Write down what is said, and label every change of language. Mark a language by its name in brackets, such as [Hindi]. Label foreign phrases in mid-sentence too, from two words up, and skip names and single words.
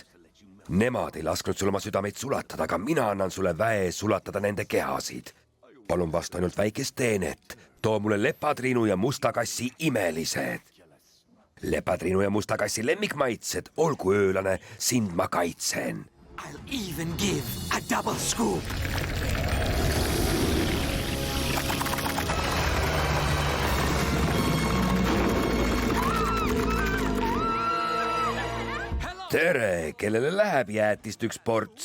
[Estonian] Nemad ei lasknud sul oma südameid sulatada, aga mina annan sulle väe sulatada nende kehasid. Palun vasta ainult väikest teenet. Too mulle lepatriinu ja mustakassi imelised. Lepatriinu ja mustakassi lemmikmaitsed, olgu öölane, sind ma kaitsen. [English] I'll even give a double scoop. [Estonian] Tere, kellele läheb jäätist üks ports?